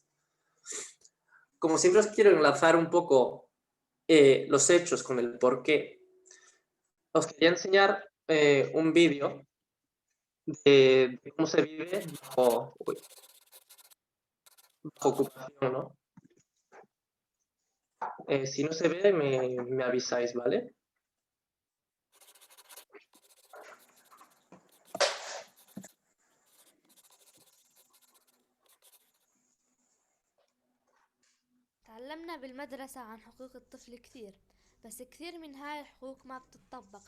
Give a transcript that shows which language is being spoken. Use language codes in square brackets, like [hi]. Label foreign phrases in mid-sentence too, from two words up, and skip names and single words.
[es] Como siempre os quiero enlazar un poco los hechos con el porqué, os quería enseñar un vídeo de cómo se vive bajo ocupación, ¿no? Si no se ve, me avisáis, ¿vale? [ar] تعلمنا بالمدرسة عن حقوق الطفل كثير، بس كثير من هاي الحقوق ما بتطبق.